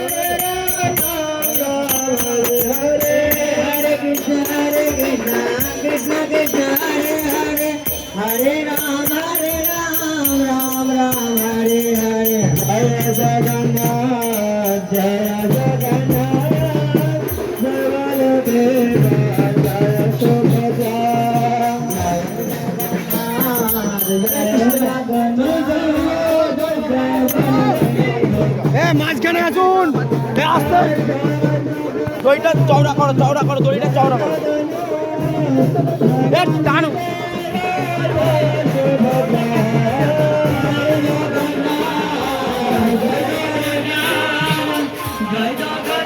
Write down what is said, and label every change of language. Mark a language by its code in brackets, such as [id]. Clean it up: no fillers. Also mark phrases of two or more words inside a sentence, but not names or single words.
[sa] Hare Hare, Hare Krishna, Krishna Krishna, Hare Hare, Hare Ram, Ram Ram, Hare Hare, Jaya Jagannath, Jaya Jagannath, Jaya Baladeva, Jaya Subhadra, Jaya Jagannath, [bn] মাঝখানে আসুন, আসতে দড়িটা চওড়া করো, দড়িটা চওড়া করো, টানো। জয়